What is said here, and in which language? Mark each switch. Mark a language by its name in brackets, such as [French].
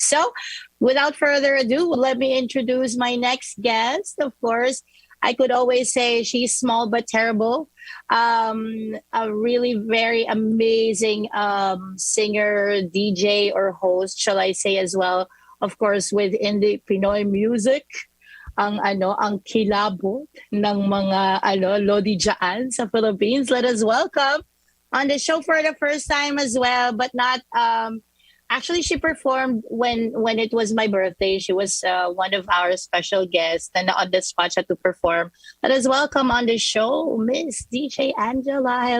[English] So without further ado, let me introduce my next guest. Of course, I could always say she's small but terrible. A really very amazing singer, DJ, or host, shall I say as well. Of course, within the Pinoy music. [Filipino] Ang kilabot ng mga lodi dyan sa Philippines. [English] Let us welcome on the show for the first time as well, but not actually she performed when it was my birthday. She was one of our special guests and on the spot to perform. Let us welcome on the show Miss DJ Angela.